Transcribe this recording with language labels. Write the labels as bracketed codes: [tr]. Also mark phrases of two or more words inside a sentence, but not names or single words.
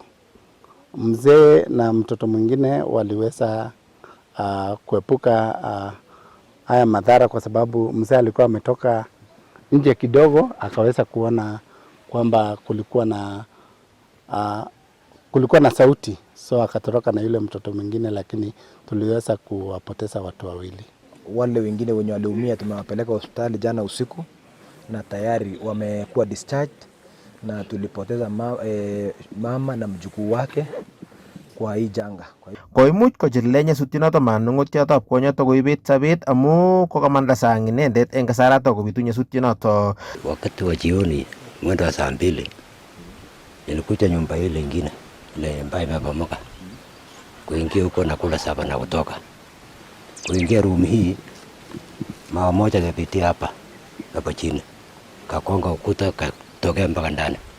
[sw] Mzee na mtoto mwingine waliweza kuepuka haya madhara kwa sababu mzee alikuwa ametoka nje kidogo akaweza kuona kwamba kulikuwa na sauti, so akatoroka na yule mtoto mwingine, lakini tuliweza kuwapoteza watu wawili. Wale wengine wenye waliumia tumewapeleka hospitali jana usiku na tayari wamekuwa discharged, na tulipoteza mama na mjukuu wake kwa hii janga. [kln] Koimuch kochilile nyasutyonoto manung'otiotab kwonyoto koibet sobet amu kokamanda sang inendet eng kasarato kobitu nyasutyonoto. [sw] Wakati wa jioni mwendo wa saa 2 nilikuja nyumba ile ingine ile ambayo imebomoka, kuingia huko na kula saba na kutoka kuingia room hii, mama moja kapitia hapa chini kakonga ukuta katokea mpaka ndani.